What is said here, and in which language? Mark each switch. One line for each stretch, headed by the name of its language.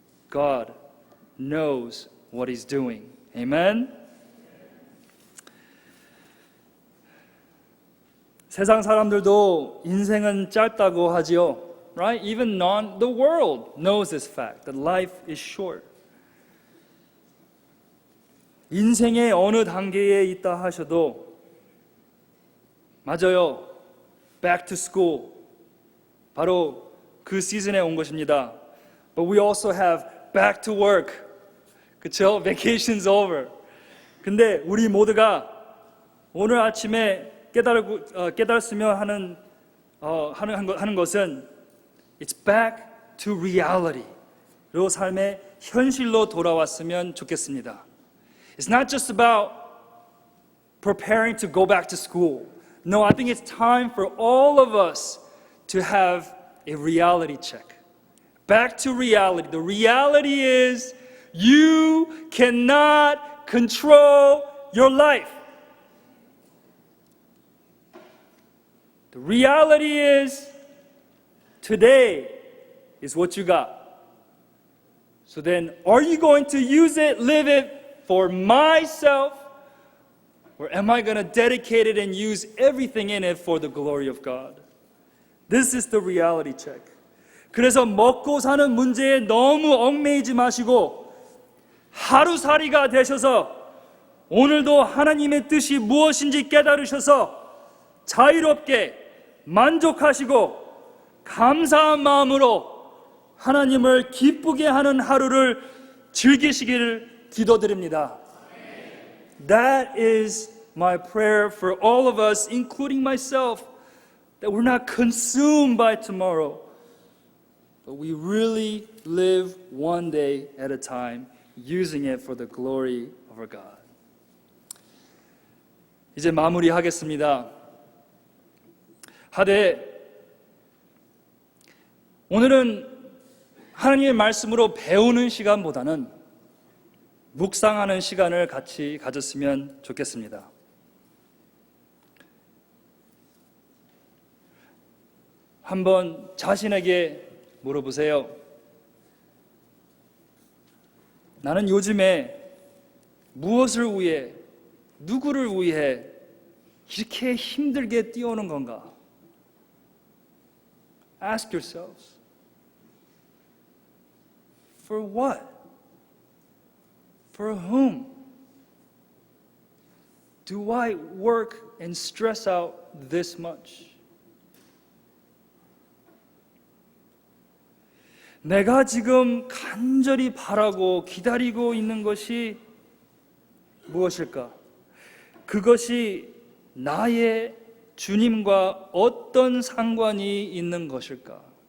English: God knows what He's doing. Amen?
Korean: 세상 사람들도 인생은 짧다고 하지요.
English: Right? Even the world knows this fact, that life is short.
Korean: 인생의 어느 단계에 있다 하셔도 맞아요.
English: Back to school.
Korean: 바로 그 시즌에 온 것입니다.
English: But we also have back to work.
Korean: 그쵸?
English: Vacation's over.
Korean: 근데 우리 모두가 오늘 아침에 깨달았으면 하는 것은
English: It's back to reality.
Korean: 로 삶의 현실로 돌아왔으면 좋겠습니다.
English: It's not just about preparing to go back to school. No, I think it's time for all of us to have a reality check. Back to reality. The reality is you cannot control your life. The reality is today is what you got. So then, are you going to use it, live it for myself? Or am I going to dedicate it and use everything in it for the glory of God? This is the reality check.
Korean: 그래서 먹고 사는 문제에 너무 얽매이지 마시고 하루살이가 되셔서 오늘도 하나님의 뜻이 무엇인지 깨달으셔서 자유롭게 만족하시고 감사한 마음으로 하나님을 기쁘게 하는 하루를 즐기시기를 기도드립니다.
English: That is my prayer for all of us, including myself, that we're not consumed by tomorrow, but we really live one day at a time, using it for the glory of our God.
Korean: 이제 마무리하겠습니다. 하되 오늘은 하나님의 말씀으로 배우는 시간보다는 묵상하는 시간을 같이 가졌으면 좋겠습니다. 한번 자신에게 물어보세요. 나는 요즘에 무엇을 위해, 누구를 위해 이렇게 힘들게 뛰어오는 건가?
English: Ask yourselves. For what? For whom? Do I work and stress out this much?
Korean: 내가 지금 간절히 바라고 기다리고 있는 것이 무엇일까? 그것이 나의 주님과 어떤 상관이 있는 것일까?